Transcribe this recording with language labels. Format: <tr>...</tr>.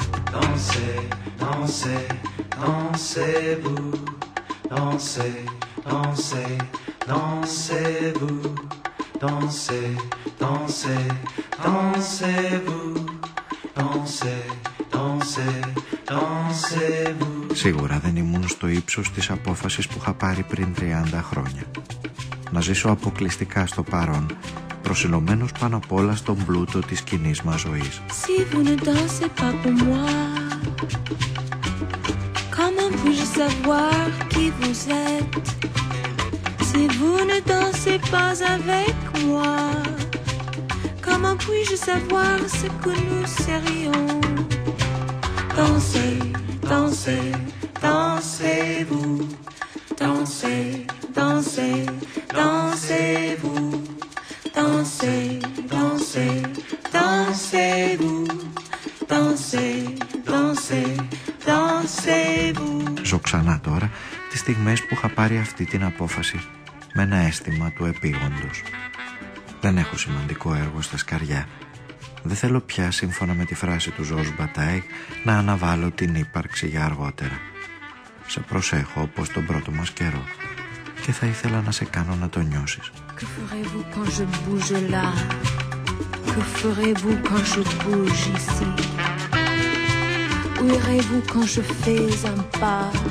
<fr>Dansez, dansez, dansez-vous. Dansez, dansez, dansez-vous. Dansez, dansez, dansez-vous. Dansez, dansez.</fr> <el>Σίγουρα δεν ήμουν στο ύψος της απόφασης που είχα πάρει πριν 30 χρόνια. Να ζήσω αποκλειστικά στο παρόν, προσιλωμένος πάνω απ' όλα στον πλούτο της κοινής μας ζωής.</el> <fr>Si vous ne dansez pas pour moi, comment puis-je savoir qui vous êtes? Si vous ne dansez pas avec moi, comment puis-je savoir ce que nous serions? Dansez, dansez, dansez-vous. Dansez, dansez, dansez-vous. Dansez, dansez, dansez-vous. Dansez, dansez, dansez-vous.</fr> <el>Ζω ξανά τώρα τις στιγμές που είχα πάρει αυτή την απόφαση με ένα αίσθημα του επίγοντος. Δεν έχω σημαντικό έργο στα σκαριά. Δεν θέλω πια, σύμφωνα με τη φράση του Ζορζ Μπατάιγ, να αναβάλω την ύπαρξη για αργότερα. Σε προσέχω όπως τον πρώτο μας καιρό και θα ήθελα να σε κάνω να το νιώσεις.</el> <fr>Que ferez-vous quand je bouge là? Que ferez-vous quand je bouge ici? Où irez-vous quand je fais un pas?</fr>